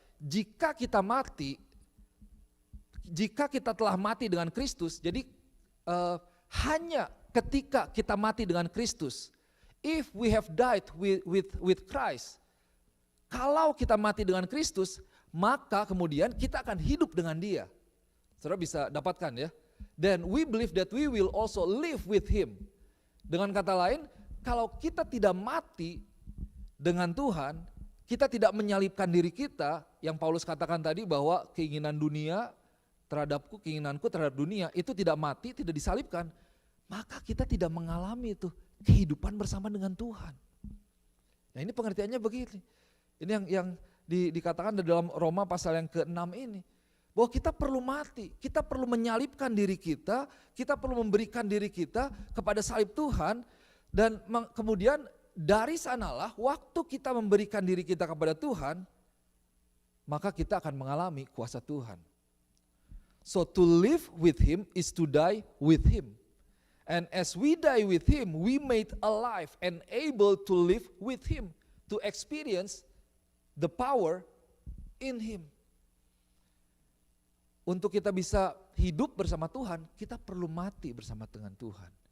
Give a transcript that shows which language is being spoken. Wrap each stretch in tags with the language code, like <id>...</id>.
<id>Jika kita mati, jika kita telah mati dengan Kristus, jadi hanya ketika kita mati dengan Kristus,</id> <en>if we have died with Christ,</en> <id>kalau kita mati dengan Kristus, maka kemudian kita akan hidup dengan Dia. Saudara bisa dapatkan ya.</id> <en>Then we believe that we will also live with Him.</en> <id>Dengan kata lain, kalau kita tidak mati dengan Tuhan, kita tidak menyalibkan diri kita, yang Paulus katakan tadi bahwa keinginan dunia terhadapku, keinginanku terhadap dunia itu tidak mati, tidak disalibkan, maka kita tidak mengalami itu kehidupan bersama dengan Tuhan. Nah, ini pengertiannya begini. Ini yang dikatakan di dalam Roma pasal yang ke-6 ini. Bahwa kita perlu mati, kita perlu menyalibkan diri kita perlu memberikan diri kita kepada salib Tuhan, dan kemudian dari sanalah waktu kita memberikan diri kita kepada Tuhan, maka kita akan mengalami kuasa Tuhan.</id> <en>So to live with Him is to die with Him. And as we die with Him, we made alive and able to live with Him, to experience the power in Him.</en> <id>Untuk kita bisa hidup bersama Tuhan, kita perlu mati bersama dengan Tuhan.</id>